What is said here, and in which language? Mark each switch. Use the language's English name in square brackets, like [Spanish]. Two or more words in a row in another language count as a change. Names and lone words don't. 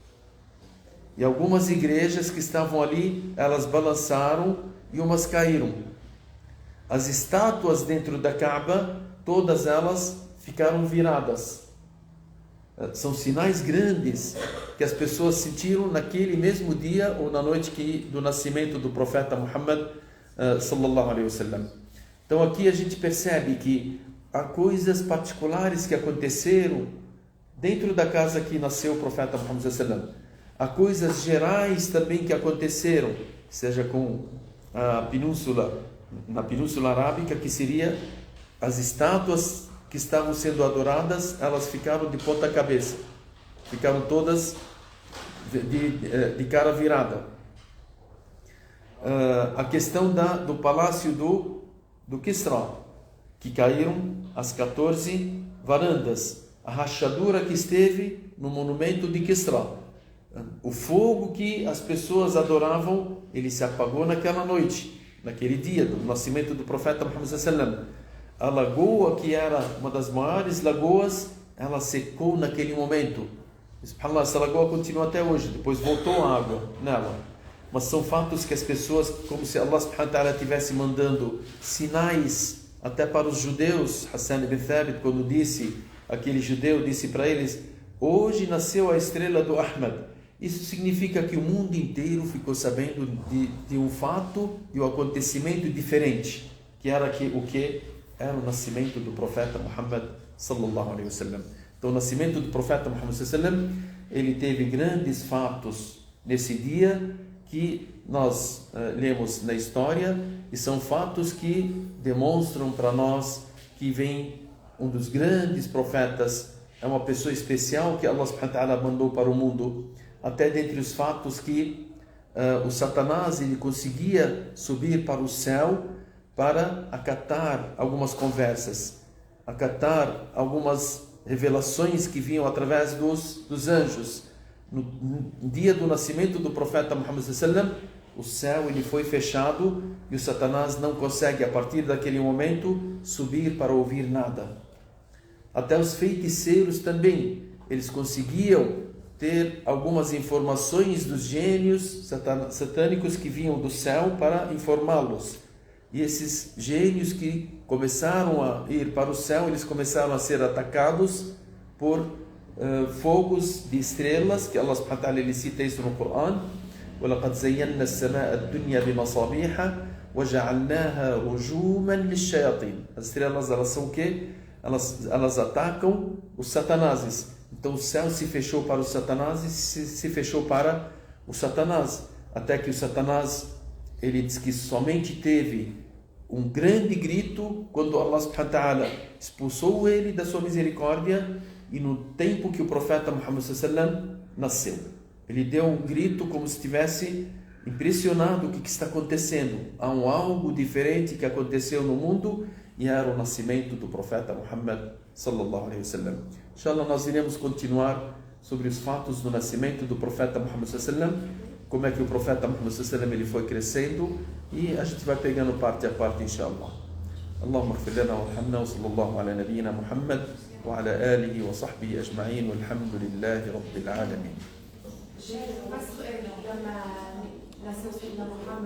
[Portuguese] E algumas igrejas que estavam ali, elas balançaram e umas caíram. As estátuas dentro da Kaaba, todas elas ficaram viradas. São sinais grandes que as pessoas sentiram naquele mesmo dia ou na noite do nascimento do profeta Muhammad [Arabic] صلى الله عليه وسلم. [Portuguese] Então aqui a gente percebe que há coisas particulares que aconteceram dentro da casa que nasceu o profeta Muhammad [Arabic] صلى الله عليه وسلم. [Portuguese] Há coisas gerais também que aconteceram, seja com a península, na Península Arábica, que seria as estátuas que estavam sendo adoradas, elas ficaram de ponta cabeça, ficaram todas de cara virada. A questão do palácio do Kisra, que caíram as 14 varandas, a rachadura que esteve no monumento de Kisra, o fogo que as pessoas adoravam, ele se apagou naquela noite, naquele dia do nascimento do profeta Muhammad [Arabic] صلى الله عليه وسلم. [Portuguese] A lagoa, que era uma das maiores lagoas, ela secou naquele momento. SubhanAllah, essa lagoa continua até hoje, depois voltou a água nela. Mas são fatos que as pessoas, como se Allah [Arabic] سبحانه وتعالى [Portuguese] estivesse mandando sinais até para os judeus. Hassan ibn Thabit, quando aquele judeu disse para eles: hoje nasceu a estrela do Ahmad. Isso significa que o mundo inteiro ficou sabendo de um fato, de um acontecimento diferente, que era o que era o nascimento do profeta Muhammad [Arabic] صلى الله عليه وسلم. [Portuguese] Então o nascimento do profeta Muhammad [Arabic] صلى الله عليه وسلم, [Portuguese] ele teve grandes fatos nesse dia que nós lemos na história, e são fatos que demonstram para nós que vem um dos grandes profetas, é uma pessoa especial que Allah [Arabic] سبحانه وتعالى [Portuguese] mandou para o mundo. Até dentre os fatos que o Satanás, ele conseguia subir para o céu para acatar algumas conversas, acatar algumas revelações que vinham através dos anjos. No dia do nascimento do profeta Muhammad [Arabic] صلى الله عليه وسلم, [Portuguese] o céu ele foi fechado e o Satanás não consegue, a partir daquele momento, subir para ouvir nada. Até os feiticeiros também, eles conseguiam ter algumas informações dos gênios satânicos que vinham do céu para informá-los. E esses gênios que começaram a ir para o céu, eles começaram a ser atacados por fogos de estrelas, que Allah [Arabic] سبحانه وتعالى [Portuguese] ele cita isso no Coran. [Arabic] وَلَقَدْ زَيَّنَّا السَّمَاءَ الدُّنْيَا بِمَصَابِيحَ وَجَعَلْنَاهَا رُجُومًا لِلشَّيَاطِينِ. [Portuguese] As estrelas, elas são o quê? Elas atacam os satanases. Então o céu se fechou para os satanases, se fechou para o Satanás, até que o Satanás, ele diz que somente teve um grande grito quando Allah [Arabic] سبحانه وتعالى [Portuguese] expulsou ele da sua misericórdia, e no tempo que o profeta Muhammad [Arabic] صلى الله عليه وسلم [Portuguese] nasceu. Ele deu um grito como se estivesse impressionado: o que está acontecendo? Há algo diferente que aconteceu no mundo, e era o nascimento do profeta Muhammad [Arabic] صلى الله عليه وسلم. [Portuguese] Inshallah, nós iremos continuar sobre os fatos do nascimento do profeta Muhammad [Arabic] صلى الله عليه وسلم, [Portuguese] como é que o profeta Muhammad [Arabic] صلى الله عليه وسلم [Portuguese] ele foi crescendo, e a gente vai pegando parte a parte, inshallah. [Arabic] اللهم اغفر لنا وارحمنا، وصلى الله على نبينا محمد وعلى آله وصحبه أجمعين، والحمد لله رب العالمين.